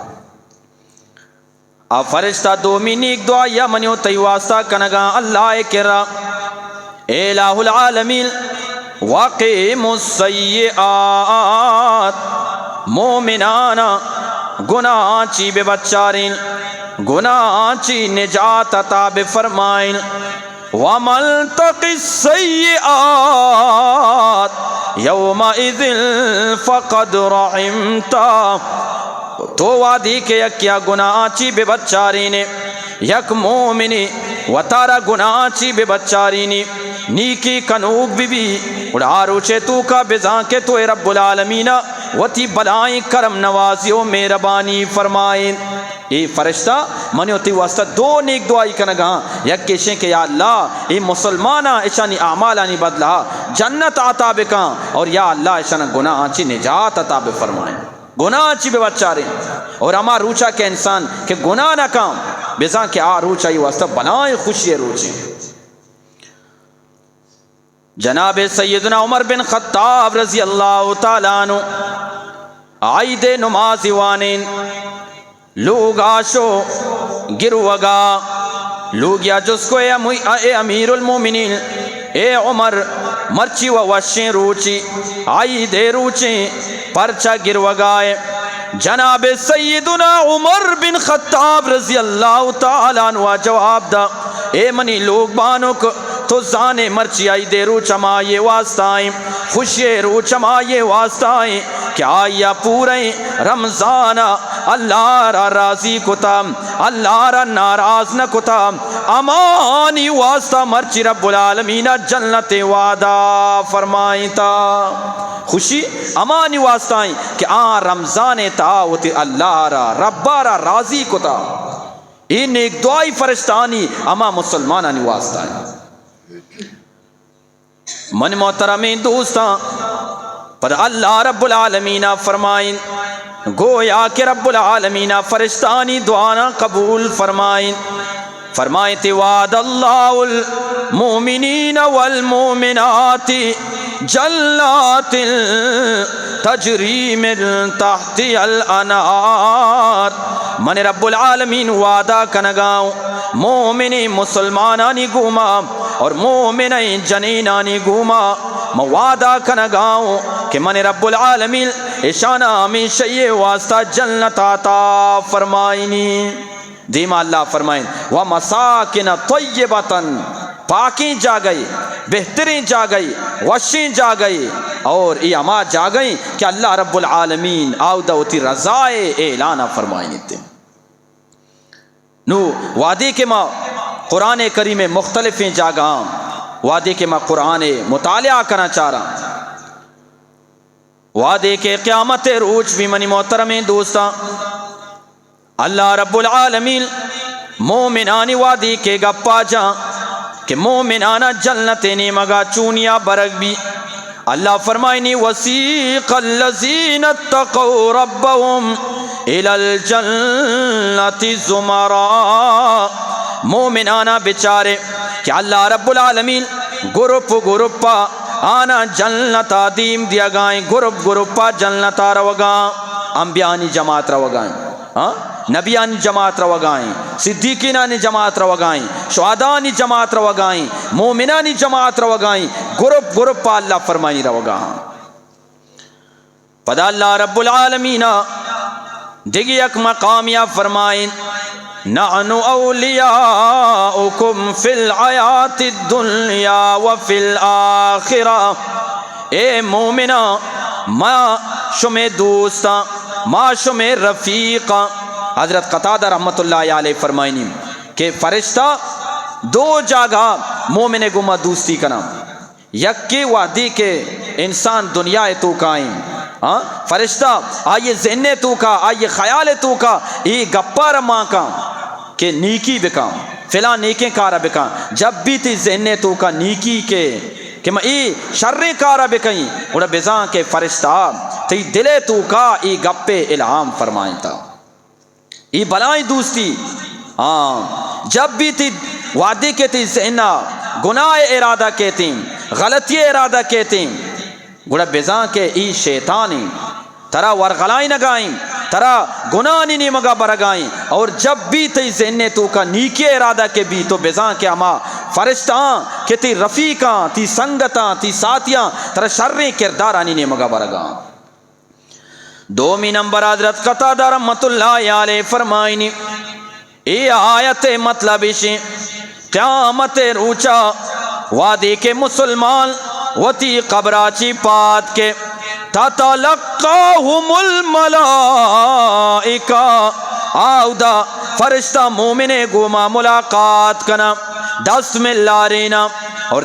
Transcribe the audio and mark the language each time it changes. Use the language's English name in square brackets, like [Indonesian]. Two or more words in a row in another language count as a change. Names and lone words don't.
[Baluchi] اب فرشتہ دومی نیک دعا یا منیو تیواستا کنگا اللہ کرا، [Arabic] اے الہ العالمین وقیم السیئات، [Baluchi] مومنانا گناہ چی بے بچارین، گناہ چی نجات عطا بے فرمائن. [Arabic] وَمَن تَقِ السَّيِّئَاتِ يَوْمَئِذٍ فَقَدْ رَحِمْتَهُ. [Baluchi] تو وادی کے یک کیا گناہ چی بے بچارین، یک مومنی و تارا گناہ چی بے بچارینی نیکی کنوب بھی اڑا روچے تو کا بزان کے تو [Arabic] اے رب العالمین [Baluchi] و تی بلائیں کرم نوازی و مہربانی فرمائیں. اے فرشتہ منیو تی واسطہ دو نیک دعائی کنگا، یک کشیں کہ یا اللہ اے مسلمانہ اشانی اعمالانی بدلا جنت عطا بکا، اور یا اللہ اشانہ گناہ چی نجات عطا بے فرمائیں، گناہ چی بے بچاریں. اور ہما روچا کے انسان کہ گناہ نہ کام بزان کہ آ روچا ہی واسطہ بلائیں خوشی روچیں. جناب سیدنا عمر بن خطاب [Arabic] رضی اللہ تعالیٰ عنہ [Baluchi] عید نماز وانین لوگ آشو گروگا لوگ یا جس کو اے [Arabic] امیر المومنین [Baluchi] اے عمر مرچی و وشیں روچی عید روچیں پرچا گروگائے. جناب سیدنا عمر بن خطاب [Arabic] رضی اللہ تعالیٰ عنہ [Baluchi] جواب دا، اے منی لوگ بانو کو تو زانے مرچی آئی دے رو چمائے واسطائیں، خوشی رو چمائے واسطائیں، کیا یا پورے رمضان اللہ را راضی کتا، اللہ را ناراض نہ کتا، امانی واسطہ مرچی [Arabic] رب العالمین [Baluchi] جنت وعدہ فرمائیں تا. خوشی امانی واسطائیں کہ آن رمضان تاوت اللہ را ربا را راضی کتا. ان ایک دعائی فرشتانی اما مسلمانانی واسطائیں. من محترمین دوستاں پر [Arabic] اللہ رب العالمین [Baluchi] فرمائیں، گویا کہ [Arabic] رب العالمین [Baluchi] فرشتانی دعانا قبول فرمائیں. فرمائیں تے [Arabic] وعد اللہ المؤمنین والمؤمنات جنات تجری من تحت الانہار. [Baluchi] من [Arabic] رب العالمین [Baluchi] وعدہ کنگاؤں مومنی مسلمانانی گوما اور مومنی جنینانی گوما، وعدہ کنگاؤں کہ من [Arabic] رب العالمین [Baluchi] اشانہ ہمیشہ یہ واسطہ جنت عطا فرمائنی. دیما اللہ فرمائیں [Arabic] وَمَسَاكِنَ طَيِّبَةً، [Baluchi] پاکیں جا گئی، بہترین جا گئی، وشیں جا گئی، اور یہ اما جا گئی کہ [Arabic] اللہ رب العالمین [Baluchi] آودوتی رضائے اعلانہ فرمائیں تے. نو وعدے کے ماں قرآن کریم مختلف جاگہ وعدے کے ماں قرآن [Urdu] مطالعہ کرنا چاہ رہا، [Baluchi] وعدے کے قیامت روچ بھی منی محترم دوستاں [Arabic] اللہ رب العالمین [Baluchi] مومنانی وعدی کے گپا جا کہ مومنانا جنت نے مگا چونیا برگ بھی. [Arabic] اللہ فرمائنی وسیق الذین اتقوا ربهم الی الجنۃ زمرا، [Baluchi] مومنانا بیچارے کہ [Arabic] اللہ رب العالمین [Baluchi] گروپا آنا جنتا دیم دیا گائیں، گروپا جنتا روگاں، انبیانی جماعت روگائیں، نبیانی جماعت روگائیں، صدیقینانی جماعت روگائیں، شہدانی جماعت روگائیں، مومنانی جماعت روگائیں، گروپا اللہ فرمائی روگاں۔ پدا [Arabic] اللہ رب العالمین [Baluchi] دیگی ایک مقامیہ فرمائیں، [Arabic] نحن اولیاؤکم فی الحیات الدنیا وفی الآخرہ، [Baluchi] اے مومنہ ما شمع دوستا ما شمع رفیقا۔ حضرت قتادہ [Arabic] رحمت اللہ علیہ [Baluchi] فرمائنی کہ فرشتہ دو جگہ مومن گما دوستی کنا، یکی وحدی کے انسان دنیا تو کائیں، فرشتہ آئیے ذہن تو کا، آئیے خیال تو کا، یہ گپا رما کا کہ نیکی بکا فلاں نیکیں کارا بکا، [Urdu] جب بھی [Baluchi] تی ذہن تو کا نیکی کے کہ میں ای شریں کارا بکیں اڑا بزاں کے فرشتہ تی دلے تو کا ای گپے الہام فرمائیں تا، ای بلائیں دوستی۔ [Urdu] جب بھی [Baluchi] تی وعدے کے تی ذہنہ گناہ ارادہ کہتی، غلطی ارادہ کہتی، گوڑا بزاں کے ای شیطانی ترا ورغلائیں نگائیں، ترا گناہ نہیں مگا برگائیں، [Urdu] اور جب بھی [Baluchi] تی ذہنے تو کا نیکی ارادہ کے بھی تو بزاں کے اما فرشتاں کہ تی رفیقاں تی سنگتاں تی ساتھیاں ترا شریں کردارانی نہیں مگا برگاں۔ دومی نمبر حضرت قتادہ [Arabic] رحمت اللہ علیہ [Baluchi] فرمائنی ای آیت مطلب اسی قیامت روچا وادی کے مسلمان وتی قبراچی پات کے [Arabic] تتلقاہم الملائکہ، [Baluchi] آؤدا فرشتہ مومن گوما ملاقات کنا دست میں لارینا، اور